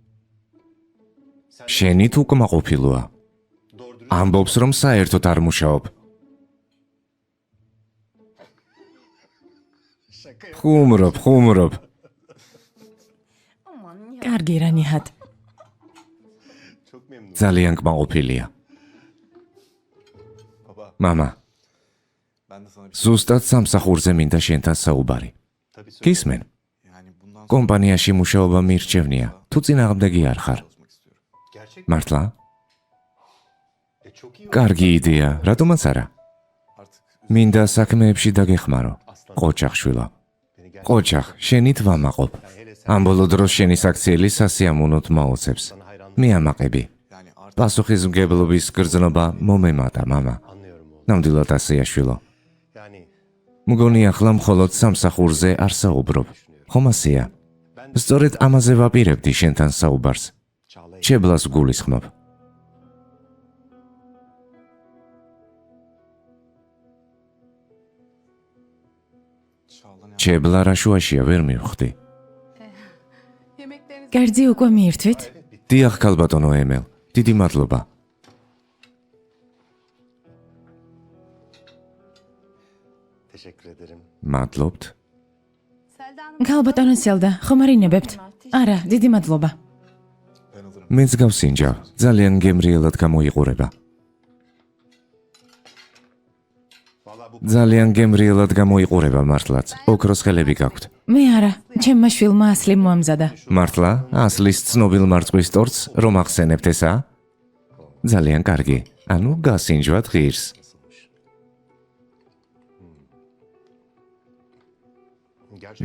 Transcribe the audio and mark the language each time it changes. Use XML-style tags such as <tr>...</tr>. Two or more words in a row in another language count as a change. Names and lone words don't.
<ka>შენი თუ კმაყოფილოა. ამბობს რომ საერთოდ არ მუშაობ. ხუმრობ. კარგი რა ნიჰატ.</ka> <tr>Çok memnunum.</tr> <ka>ძალიან კმაყოფილია. მამა, ზუსტად სამსახურზე მინდა შენთან საუბარი.</ka> <tr>Tabii söyle.</tr> <ka>გისმენ? კომპანიაში მუშაობა მირჩევნია, თუ წინააღმდეგი არ ხარ.</ka> <tr>Gerçek mi?</tr> <ka>მართლა?</ka> <tr>Çok iyi.</tr> <ka>კარგი იდეა, რატომაც არა? მინდა საქმეებში დაგეხმარო. ყოჩახ შვილო. ყოჩახ, შენით ვამაყობ. ამ ბოლო დროს შენი საქციელი სასიამოვნოდ მაოცებს. მე ამაყები. პასუხისმგებლობის გრძნობა მომემატა, მამა.</ka> <tr>Anlıyorum oğlum.</tr> <ka>ნამდვილად ასეა შვილო.</ka> <tr>Yani</tr> <ka>მგონი ახლა მხოლოდ სამსახურზე არ საუბრობ. ხომ ასეა? სწორედ ამაზე ვაპირებდი შენთან საუბარს.</ka> <tr>Çağla'yı</tr> <ka>ჩებლას გულისხმობ. ჩებლა რა შუაშია ვერ მივხვდი.</ka> <tr>Yemeklerinizi</tr> <ka>კერძი უკვე მიირთვით? დიახ ქალბატონო ემელ, დიდი მადლობა.</ka> <tr>teşekkür ederim.</tr> <ka>მადლობთ.</ka> <tr>Selda Hanım</tr> <ka>ქალბატონო სელდა, ხომ არ ინებებთ? არა, დიდი მადლობა. მეც გავსინჯავ, ძალიან გემრიელად გამოიყურება.</ka> <tr>Vallahi bu</tr> <ka>ძალიან გემრიელად გამოიყურება მართლაც. ოქროს ხელები გაქვთ. მე არა, ჩემმა შვილმა ასლი მოამზადა. მართლა? ასლის ცნობილ მარწყვის ტორტს რომ ახსენებთ ესა? ძალიან კარგი. ანუ გასინჯვათ ღირს.</ka> <tr>gerçek.</tr>